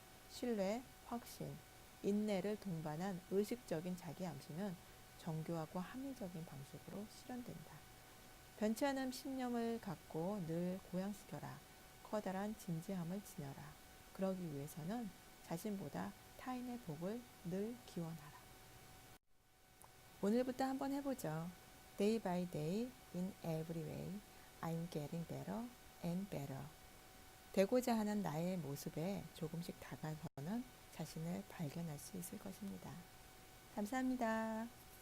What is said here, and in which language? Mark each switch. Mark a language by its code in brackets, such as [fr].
[ko] 신뢰, 확신, 인내를 동반한 의식적인 자기 암시는 정교하고 합리적인 방식으로 실현된다. 변치 않은 신념을 갖고 늘 고양시켜라. 커다란 진지함을 지녀라. 그러기 위해서는 자신보다 타인의 복을 늘 기원하라. 오늘부터 한번 해보죠. [en] Day by day, in every way, I'm getting better and better. [ko] 되고자 하는 나의 모습에 조금씩 다가서는 자신을 발견할 수 있을 것입니다. 감사합니다.